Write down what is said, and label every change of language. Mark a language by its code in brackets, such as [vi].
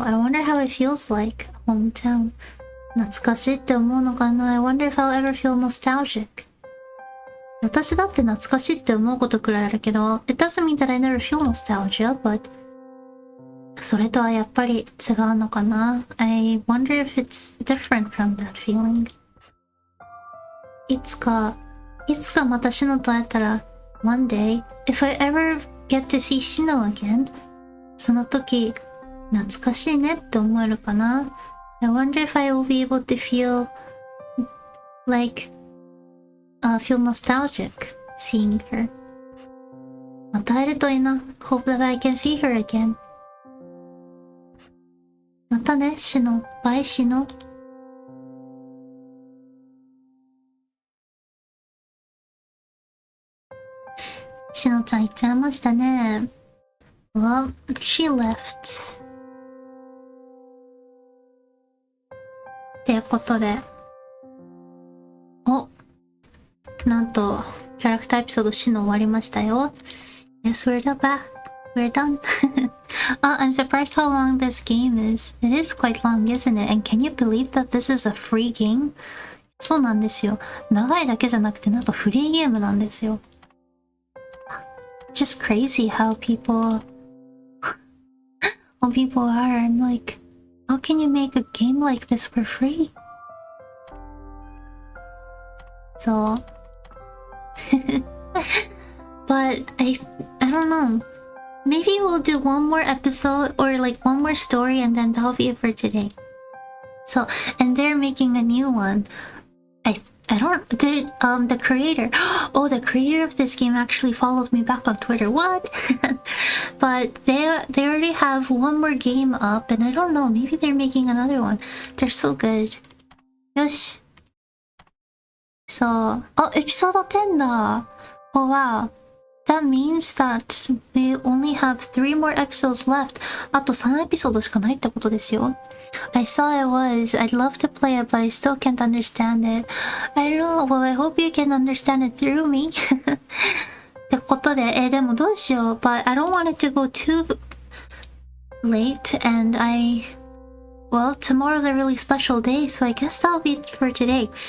[en] I wonder how it feels like, hometown. [ja] 懐かしいって思うのかな。 [en] I wonder if I'll ever feel nostalgic. [ja] 私だって懐かしいって思うことくらいあるけど、 [en] it doesn't mean that I never feel nostalgia, but [ja] それとはやっぱり違うのかな。 [en] I wonder if it's different from that feeling. [ja] いつかまたシノと会えたら、 [en] one day, if I ever get to see Shino again, [ja] その時、懐かしいねって思えるかな。 [en] I wonder if I will be able to feel nostalgic seeing her. [ja] また会えるといいな。 [en] Hope that I can see her again. [ja] またね、シノ。バイシノ。シノちゃん行っちゃいましたね。 [en] Well, she left. [ja] っていうことで。なんと、キャラクターエピソードシノ終わりましたよ。 [en] Yes, we're back.We're done. I'm surprised how long this game is. It is quite long, isn't it? And can you believe that this is a free game? [ja] そうなんですよ。長いだけじゃなくて、なんとフリーゲームなんですよ。 [en] Just crazy how people are. I'm like, how can you make a game like this for free? So, but I don't know.Maybe we'll do one more episode or like one more story and then that'll be it for today. So, and they're making a new one. The creator, the creator of this game actually followed me back on Twitter. What? But they already have one more game up and I don't know, maybe they're making another one. They're so good. Yosh. So, episode 10 だ. Oh wow. that means that we only have 3 more episodes left. [ja] あと3エピソードしかないってことですよ。 [en] I saw it was. I'd love to play it, but I still can't understand it. I don't know. Well, I hope you can understand it through me. [ja] ってことで、でもどうしよう。 [en] But I don't want it to go too late, and well, tomorrow's a really special day, so I guess that'll be it for today.